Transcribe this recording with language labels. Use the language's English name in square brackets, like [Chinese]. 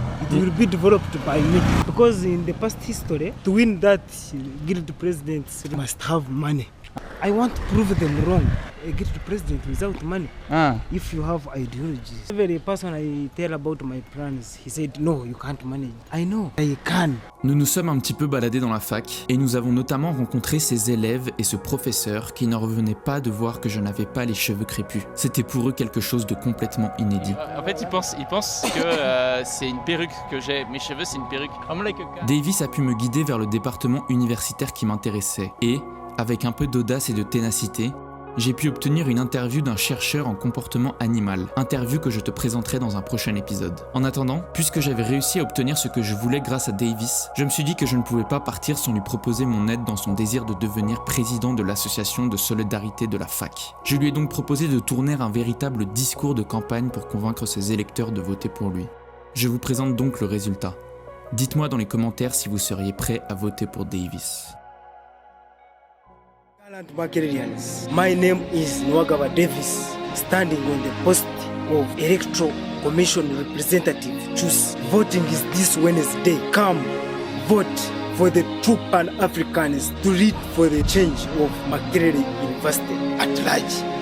[English] It will be developed by me. Because in the past history, to win that guild president, you must have money. I want to prove them wrong. A guild president without money. If you have ideologies. Every person I tell about my plans, he said, no, you can't manage. I know, I can. [French] Nous nous sommes un petit peu baladés dans la fac et nous avons notamment rencontré ces élèves et ce professeur qui n'en revenait pas de voir que je n'avais pas les cheveux crépus. C'était pour eux quelque chose de complètement inédit. En fait, ils pensent que c'est une perruque que j'ai. Mes cheveux, c'est une perruque. Davis a pu me guider vers le département universitaire qui m'intéressait et, avec un peu d'audace et de ténacité, j'ai pu obtenir une interview d'un chercheur en comportement animal, interview que je te présenterai dans un prochain épisode. En attendant, puisque j'avais réussi à obtenir ce que je voulais grâce à Davis, je me suis dit que je ne pouvais pas partir sans lui proposer mon aide dans son désir de devenir président de l'association de solidarité de la fac. Je lui ai donc proposé de tourner un véritable discours de campagne pour convaincre ses électeurs de voter pour lui. Je vous présente donc le résultat. Dites-moi dans les commentaires si vous seriez prêt à voter pour Davis. [English] Makererians. My name is Nwagaba Davis, standing on the post of Electoral Commission representative. Choose. Voting is this Wednesday. Come, vote for the true Pan-Africans to lead for the change of Makerere University at large.